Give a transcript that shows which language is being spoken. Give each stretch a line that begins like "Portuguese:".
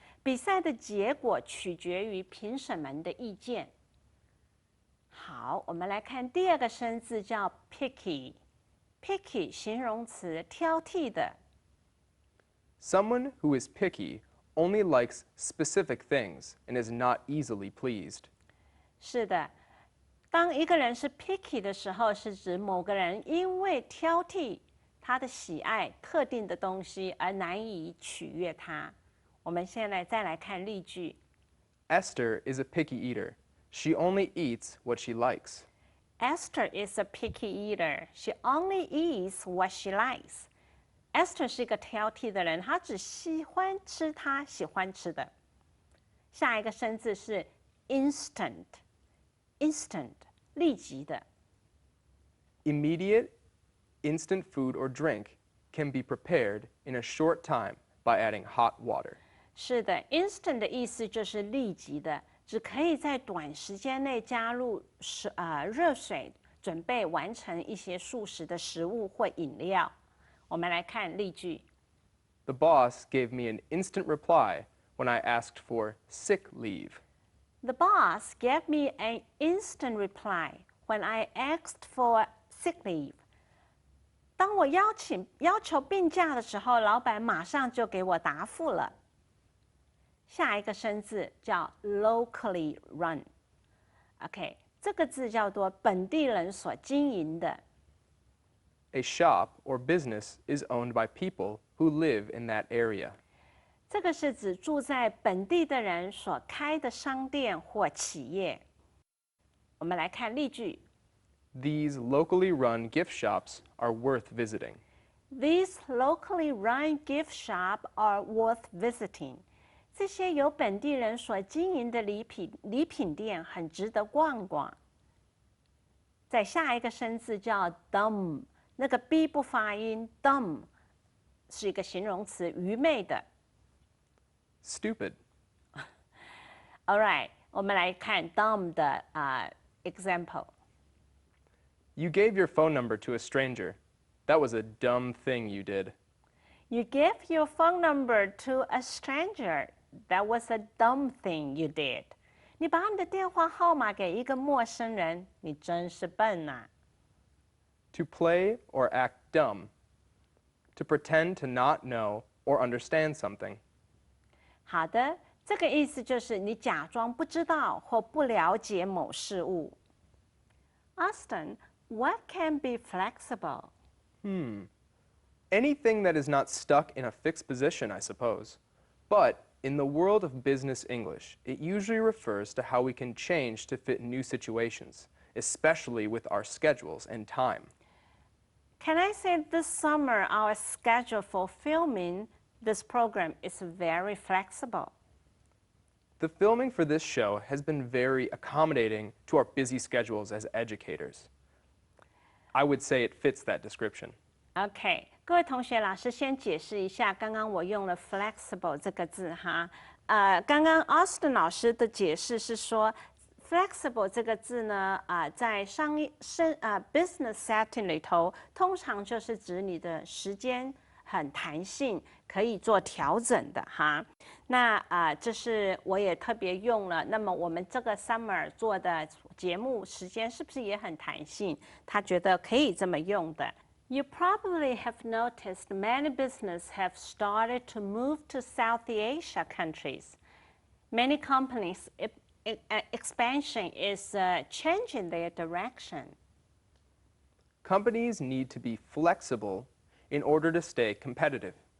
Chinese: 比赛的结果取决于评审们的意见。好，我们来看第二个生字叫 picky。picky 形容词，挑剔的。
English: Someone who is picky only likes specific things and is not easily pleased.
Chinese: 是的，当一个人是 picky 的时候，是指某个人因为挑剔他的喜爱特定的东西而难以取悦他。我们现在再来看例句。
English: Esther is a picky eater. She only eats what she likes. Esther is a picky eater. She only eats what she likes.
Chinese: Esther 是一个挑剔的人，她只喜欢吃她喜欢吃的。下一个生字是 instant，instant 立即的。
English: Immediate, instant food or drink can be prepared in a short time by adding hot water.
Chinese: 是的 ，instant 的意思就是立即的，只可以在短时间内加入热水，准备完成一些速食的食物或饮料。我们来看例句。
English: The boss gave me an instant reply when I asked for sick leave. The boss gave me an instant reply when I asked for sick leave.
Chinese: 当我要求病假的时候，老板马上就给我答复了。下一个生字叫 locally run。OK， 这个字叫做本地人所经营的。
English: A shop or business is owned by people who live in that area.
Chinese: 这个是指住在本地的人所开的商店或企业。我们来看例句。
English: These locally run gift shops are worth visiting. These locally run gift shops are worth visiting.
Chinese: 这些由本地人所经营的礼品店很值得逛逛。再下一个生字叫 dumb。那个 b 不发音 ，dumb 是一个形容词，愚昧的。
English: Stupid. All right，
Chinese: 我们来看 dumb 的example。
English: You gave your phone number to a stranger. That was a dumb thing you did. You gave your phone number to a stranger. That was a dumb thing you did.
Chinese: 你把你的电话号码给一个陌生人，你真是笨啊。
English: To play or act dumb. To pretend to not know or understand something.
Chinese: 好的，这个意思就是你假装不知道或不了解某事物。
English: Austin, what can be flexible? Anything that is not stuck in a fixed position, I suppose. But in the world of business English, it usually refers to how we can change to fit new situations, especially with our schedules and time. Can I say this summer our schedule for filming this program is very flexible? The filming for this show has been very accommodating to our busy schedules as educators. I would say it fits that description.
Chinese: OK， 各位同学，老师先解释一下，刚刚我用了 flexible 这个字哈。刚刚 Austin 老师的解释是说 ，flexible 这个字呢，在
English: business setting
Chinese: 里头，通常就是指你的时间很弹性，可以做调整的哈。那这是我也特别用了。那么我们这个 summer 做的节目时间是不是也很弹性？他觉得可以这么用的。
English: You probably have noticed many businesses have started to move to South Asia countries. Many companies' expansion is changing their direction. Companies need to be flexible in order to stay competitive.